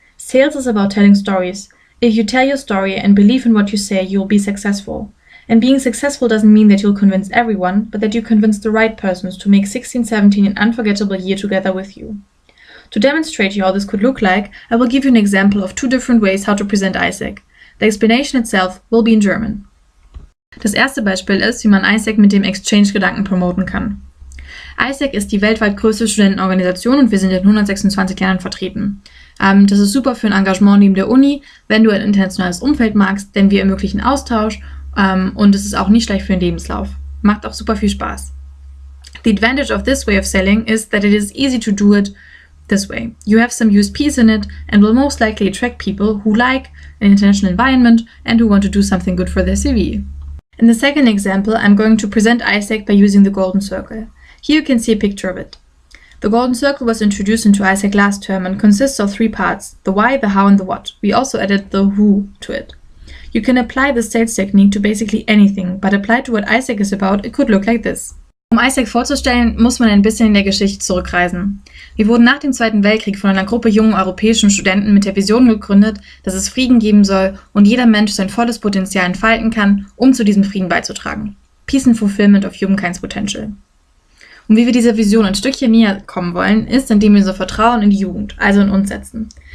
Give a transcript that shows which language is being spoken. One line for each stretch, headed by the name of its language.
English: Sales is about telling stories. If you tell your story and believe in what you say, you will be successful. And being successful doesn't mean that you'll convince everyone, but that you convince the right persons to make 16-17 an unforgettable year together with you. To demonstrate you how this could look like, I will give you an example of two different ways how to present AIESEC. The explanation itself will be in German.
German: Das erste Beispiel ist, wie man AIESEC mit dem Exchange-Gedanken promoten kann. AIESEC ist die weltweit größte Studentenorganisation und wir sind in 126 Ländern vertreten. Das ist super für ein Engagement neben der Uni, wenn du ein internationales Umfeld magst, denn wir ermöglichen Austausch und es ist auch nicht schlecht für den Lebenslauf. Macht auch super viel Spaß.
English: The advantage of this way of selling is that it is easy to do it this way. You have some USPs in it and will most likely attract people who like an international environment and who want to do something good for their CV. In the second example, I'm going to present AIESEC by using the golden circle. Here you can see a picture of it. The golden circle was introduced into AIESEC last term and consists of three parts, the why, the how and the what. We also added the who to it. You can apply the sales technique to basically anything, but applied to what AIESEC is about, it could look like this.
German: Um AIESEC vorzustellen, muss man ein bisschen in der Geschichte zurückreisen. Wir wurden nach dem Zweiten Weltkrieg von einer Gruppe jungen europäischen Studenten mit der Vision gegründet, dass es Frieden geben soll und jeder Mensch sein volles Potenzial entfalten kann, um zu diesem Frieden beizutragen.
English: Peace and Fulfillment of Humankind's Potential.
German: Und wie wir dieser Vision ein Stückchen näher kommen wollen, ist, indem wir unser Vertrauen in die Jugend, also in uns setzen.